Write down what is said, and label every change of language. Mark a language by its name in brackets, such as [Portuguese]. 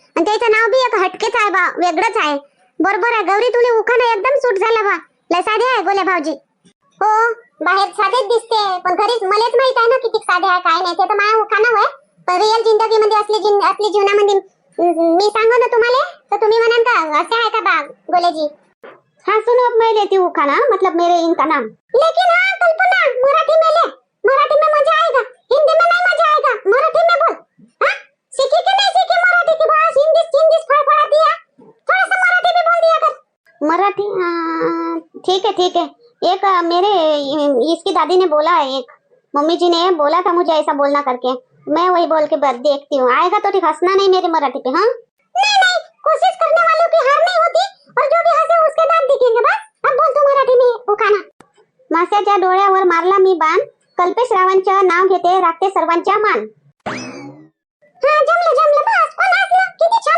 [Marathi] आणि त्याचं नाव बी एक हटकेच आहे बा, वेगळंच आहे. बरोबर आहे गौरी, तुला उखाणा एकदम सूट झाला बा. लय साधे आहे गोल्या भाऊजी. हो बाहेर साधेच दिसते, पण घरीच मलाच माहित आहे ना किती साधे आहे काय नाही. ते तर माझा उखाणा होय, पण रिअल जिंदगीमध्ये असली जीवनामध्ये मी सांगू ना तुम्हाला तर तुम्ही म्हणाल का असं आहे का बा गोलेजी. [Hindi] हाँ सुनो अब मैं लेती हूँ खाना, मतलब मेरे इनका नाम. लेकिन हाँ कल्पना मराठी में ले, मराठी में मजा आएगा, हिंदी में नहीं मजा आएगा, मराठी में बोल. हाँ सीखी कि नहीं सीखी मराठी की भाषा? हिंदी फड़फड़ाती है, थोड़ा सा मराठी में बोल दिया कर. मराठी ठीक है. एक मेरे इसकी दादी ने बोला है, एक मम्मी जी ने बोला था मुझे ऐसा बोलना करके, मैं वही बोल के देखती हूँ. आएगा तो ठीक, हंसना नहीं मेरी मराठी पे. हाँ नहीं कोशिश करने वालों की हार नहीं होती, और जो भी हंसे उसके दांत दिखेंगे. बस अब बोल तू मराठी में उखाणा. [Marathi] माशाच्या डोळ्यावर मारला मी बाण, कल्पेश रावांचं नाव घेते राखते सर्वांच्या मान. हा जमलं बस. कोण हसलं? किती